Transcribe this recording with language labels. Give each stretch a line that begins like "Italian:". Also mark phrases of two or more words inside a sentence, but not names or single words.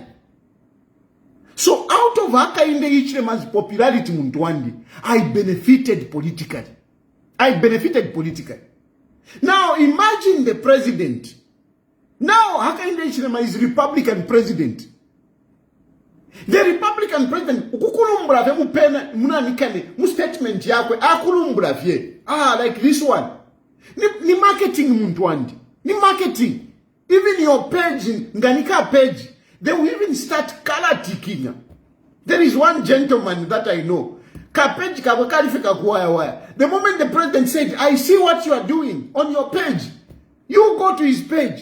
English: So out of Hakainde Hichilema's popularity, Mundwandi, I benefited politically. Now imagine the president. Now Hakainde Hichilema is Republican president. The Republican president,
Bemba: ukukulumbra vye mupena munanikane mu statement yakwe akulumbra vye.
English: Like this one.
Bemba: Ni marketing Mundwandi. Ni marketing.
English: Even your page, nganika page, they will even start color ticking. There is one gentleman that I know. The moment the president said, I see what you are doing on your page, you go to his page.